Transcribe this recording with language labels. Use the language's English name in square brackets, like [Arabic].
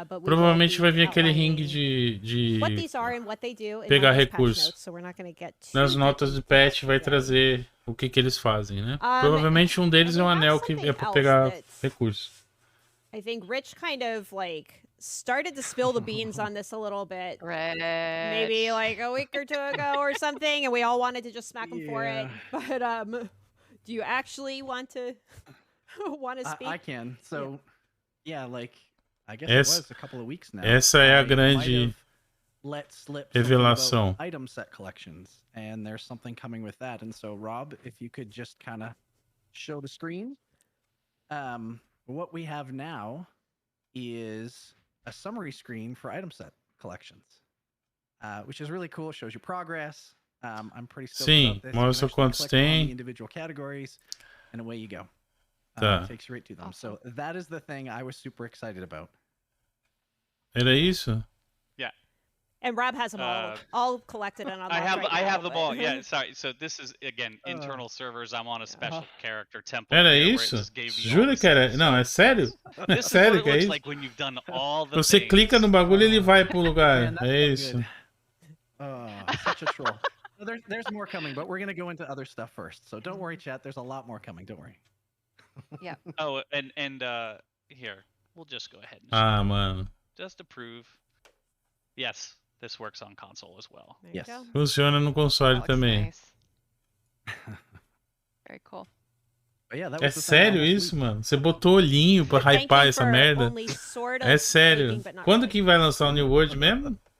[Portuguese] Provavelmente vai vir aquele ringue de pegar recursos. Nas notas de patch vai trazer o que eles fazem, né? Provavelmente um deles é um anel que é para pegar recursos. [English] I think Rich kind of like started to spill the beans on this a little bit. Right. Maybe like a week or 2 ago or something, and we all wanted to just smack him for it. But do you actually want to speak? I can. So yeah, like I guess it was a couple of weeks now. [Portuguese] Essa é a grande revelação. [English] Item set collections, and there's something coming with that. And so Rob, if you could just kind of show the screen. What we have now is a summary screen for item set collections, which is really cool. It shows you progress. I'm pretty stoked about this. [Portuguese] Mostra quantos tem. [English] Individual categories, and away you go. It takes you right to them. Awesome. So that is the thing I was super excited about. [Portuguese] Era isso? [English] Yeah. And Rob has them all collected and unlocked. I have them all. Yeah, sorry. So this is again internal servers. I'm on a special character template. [Portuguese] Era isso? Jura que era? Não, é sério? É sério que é isso? [English] Like when you've done all the [Portuguese] Você clica no bagulho e ele vai pro lugar. [English] Man, [Portuguese] é isso. [English] Such a troll. There's more coming, but we're gonna go into other stuff first. So don't worry, chat. There's a lot more coming. Don't worry. Yeah. Oh, and here we'll just go ahead. [Portuguese] Mano. [English] Just to prove. Yes. This works on console as well. Yes. [Portuguese] Funciona no console também. [English] Nice. Very cool. [Portuguese] É sério isso, mano? Você botou olhinho pra hypar essa merda? É sério. Quando que vai lançar o New World mesmo?